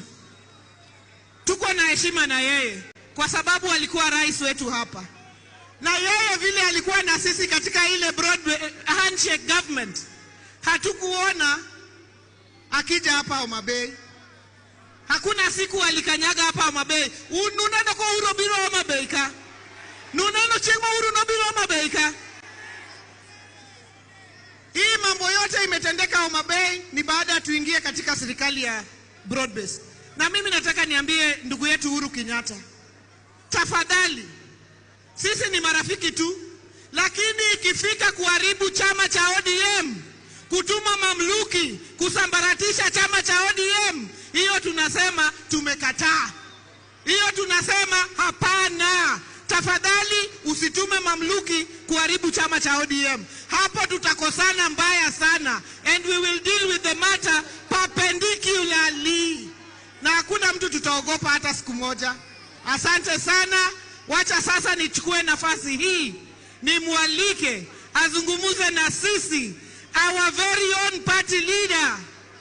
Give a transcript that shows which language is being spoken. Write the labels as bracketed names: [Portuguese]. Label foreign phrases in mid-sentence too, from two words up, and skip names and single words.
[Swahili] Tuko na heshima na yeye kwa sababu alikuwa rais wetu hapa. Na yeye vile alikuwa na sisi katika ile [English] broad handshake government, [Swahili] hatukuona akija hapa Homa Bay. Hakuna siku alikanyaga hapa Homa Bay. [Luo (Kenya and Tanzania)] Nuneno ko uro biro Homa Bay ka. Nuneno chengma uro no biro Homa Bay ka. [Swahili] Hii mambo yote imetendeka Homa Bay ni baada tuingie katika serikali ya [English] broad base. [Swahili] Na mimi nataka niambie ndugu yetu Uhuru Kenyatta, tafadhali, sisi ni marafiki tu, lakini ikifika kuharibu chama cha ODM, kutuma mamluki, kusambaratisha chama cha ODM, hiyo tunasema tumekataa. Hiyo tunasema hapana. Tafadhali usitume mamluki kuharibu chama cha ODM. Hapo tutakosana mbaya sana, [English] and we will deal with the matter perpendicularly. [Swahili] Na hakuna mtu tutaogopa hata siku moja. Asante sana. Wacha sasa nichukue nafasi hii nimwalike azungumuze na sisi, [English] our very own party leader